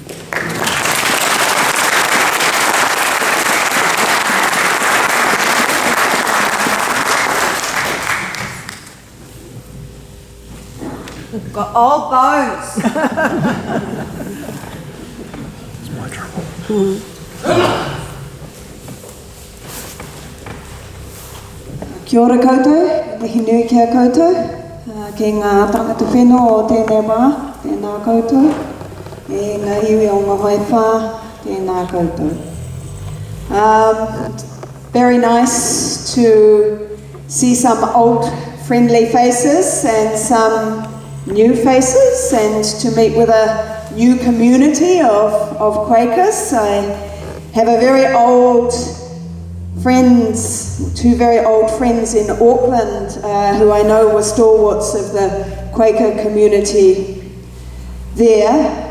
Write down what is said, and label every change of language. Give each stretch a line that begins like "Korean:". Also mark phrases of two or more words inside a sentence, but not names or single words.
English: We've got all bones. It's my trouble.
Māori: Kia ora koutou, mihi nui kia koutou, ki ngā tangata whenua o tēnei wā, tēnā koutou, e ngā iwi o ngā haiwha, tēnā koutou.
English: Very nice to see some old friendly faces and some new faces, and to meet with a new community of Quakers. I have a very old friends, two very old friends in Auckland who I know were stalwarts of the Quaker community there.